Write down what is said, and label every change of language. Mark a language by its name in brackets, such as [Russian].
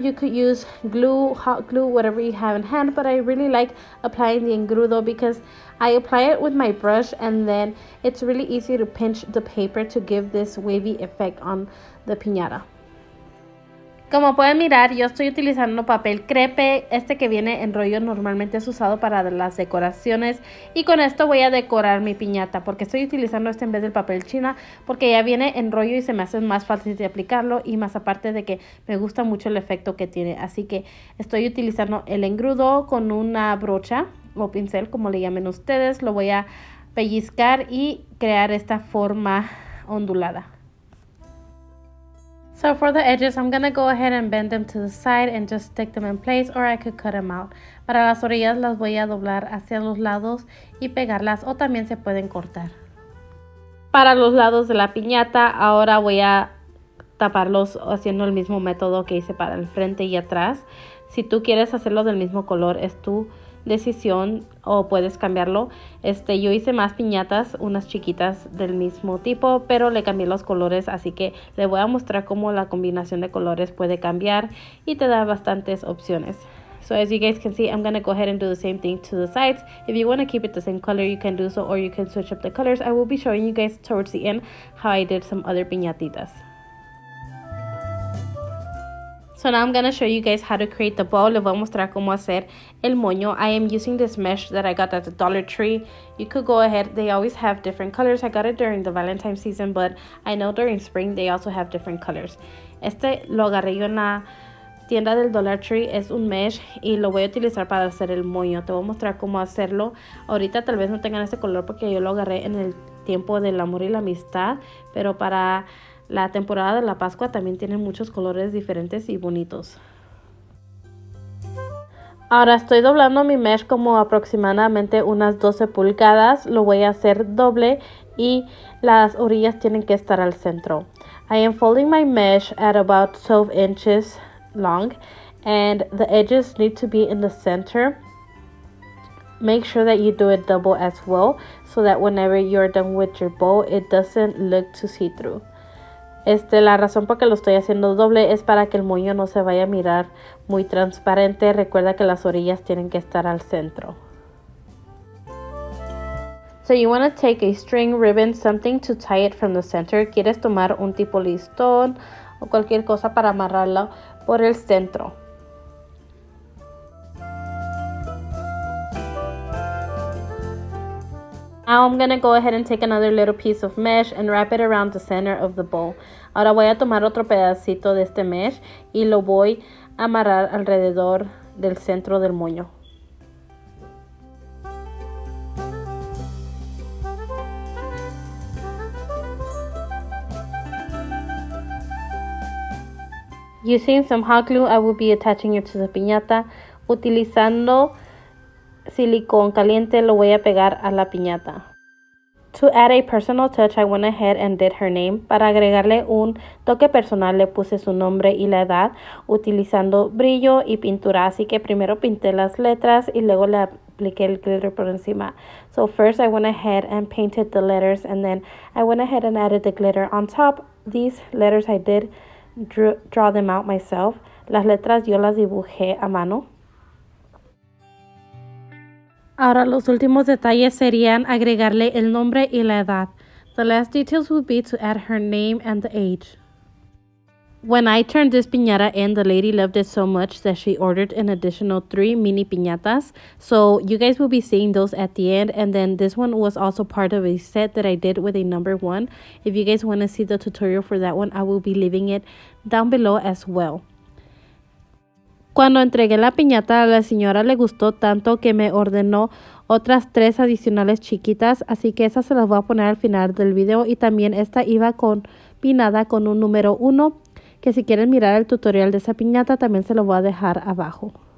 [English] You could use glue, hot glue, whatever you have in hand, but I really like applying the engrudo because I apply it with my brush and then it's really easy to pinch the paper to give this wavy effect on the piñata. [Spanish] Como pueden mirar, yo estoy utilizando papel crepe, este que viene en rollo, normalmente es usado para las decoraciones, y con esto voy a decorar mi piñata porque estoy utilizando este en vez del papel china porque ya viene en rollo y se me hace más fácil de aplicarlo, y más aparte de que me gusta mucho el efecto que tiene, así que estoy utilizando el engrudo con una brocha o pincel, como le llamen ustedes. Lo voy a pellizcar y crear esta forma ondulada. [English] So for the edges, I'm gonna go ahead and bend them to the side and just stick them in place, or I could cut them out. [Spanish] Para las orillas las voy a doblar hacia los lados y pegarlas, o también se pueden cortar. Para los lados de la piñata, ahora voy a taparlos haciendo el mismo método que hice para el frente y atrás. Si tú quieres hacerlo del mismo color, es tu decisión o puedes cambiarlo. Yo hice más piñatas, unas chiquitas del mismo tipo, pero le cambié los colores, así que le voy a mostrar cómo la combinación de colores puede cambiar y te da bastantes opciones. [English] So as you guys can see, I'm going to go ahead and do the same thing to the sides. If you want to keep it the same color, you can do so, or you can switch up the colors. I will be showing you guys towards the end how I did some other piñatitas. So now I'm going to show you guys how to create the bow. [Spanish] Les voy a mostrar cómo hacer el moño. [English] I am using this mesh that I got at the Dollar Tree. You could go ahead. They always have different colors. I got it during the Valentine's season, but I know during spring they also have different colors. [Spanish] Lo agarré yo en la tienda del Dollar Tree. Es un mesh y lo voy a utilizar para hacer el moño. Te voy a mostrar cómo hacerlo. Ahorita tal vez no tengan este color porque yo lo agarré en el tiempo del amor y la amistad, pero para la temporada de la Pascua también tienen muchos colores diferentes y bonitos. Ahora estoy doblando mi mesh como aproximadamente unas 12 pulgadas. Lo voy a hacer doble y las orillas tienen que estar al centro. [English] I am folding my mesh at about 12 inches long and the edges need to be in the center. Make sure that you do it double as well so that whenever you're done with your bow, it doesn't look too see-through. [Spanish] La razón por que lo estoy haciendo doble es para que el moño no se vaya a mirar muy transparente. Recuerda que las orillas tienen que estar al centro. [English] So you want to take a string, ribbon, something to tie it from the center. [Spanish] Quieres tomar un tipo listón o cualquier cosa para amarrarlo por el centro. [English] Now I'm going to go ahead and take another little piece of mesh and wrap it around the center of the bow. [Spanish] Ahora voy a tomar otro pedacito de este mesh y lo voy a amarrar alrededor del centro del moño. [English] Using some hot glue, I will be attaching it to the piñata. [Spanish] Utilizando silicón caliente lo voy a pegar a la piñata. [English] To add a personal touch, I went ahead and did her name. [Spanish] Para agregarle un toque personal le puse su nombre y la edad utilizando brillo y pintura. Así que primero pinté las letras y luego le apliqué el glitter por encima. [English] So first I went ahead and painted the letters and then I went ahead and added the glitter on top. These letters I did draw them out myself. [Spanish] Las letras yo las dibujé a mano. Ahora los últimos detalles serían agregarle el nombre y la edad. [English] The last details would be to add her name and the age. When I turned this piñata in, the lady loved it so much that she ordered an additional 3 mini piñatas. So you guys will be seeing those at the end. And then this one was also part of a set that I did with a number 1. If you guys want to see the tutorial for that one, I will be leaving it down below as well. [Spanish] Cuando entregué la piñata, a la señora le gustó tanto que me ordenó otras 3 adicionales chiquitas, así que esas se las voy a poner al final del video. Y también esta iba combinada con un número 1, que si quieren mirar el tutorial de esa piñata también se lo voy a dejar abajo.